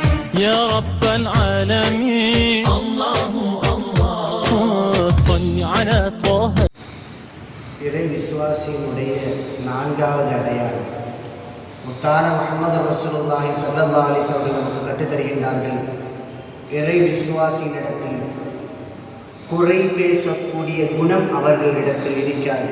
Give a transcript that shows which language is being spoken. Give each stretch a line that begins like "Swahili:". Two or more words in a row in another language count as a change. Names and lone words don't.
Arabic: يا رب العالمين الله الله صل على طه.
Tamil: இறை விசுவாசியினுடைய நான்காவது அடையாளம் முத்தான முஹம்மது
Arabic: رسول الله صلى الله عليه وسلم
Tamil: நமக்கு கற்றுத்தருகின்றார்கள். இறை விசுவாசியினிடத்தில் குறை பேசக்கூடிய குணம் அவர்களிடத்தில் இருக்காது.